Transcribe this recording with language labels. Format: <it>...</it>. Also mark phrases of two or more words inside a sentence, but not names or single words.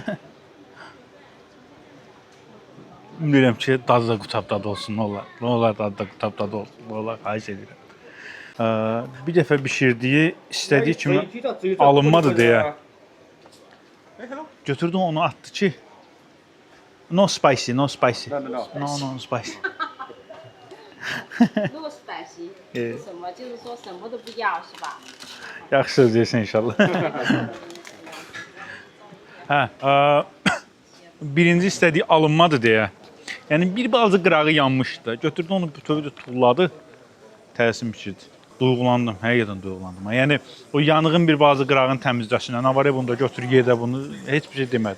<az>Bilmirəm ki, dadı da qutabda olsun, nə olar dadı da qutabda olsun, nə olar, xahiş edirəm. Bir dəfə bişirdiyi, istədiyi kimi alınmadı deyə. Götürdü onu atdı ki,</az> <en>no spicy. no spicy，</en> <zh>是什么？就是说什么都不要，是吧？</zh> <az>Yaxşı söz deyirsən inşallah. Birinci istədiyi alınmadı deyə. Yəni bir balaca qırağı yanmışdı. Götürdü onu bütövü də tulladı. Təəssüm biçirdi. Duyğulandım, həqiqətən duyğulandım. Yəni o yanığın bir balaca qırağını təmizləsinə, nə var ya bunda götür yedə bunu heç bir şey demədi.</az>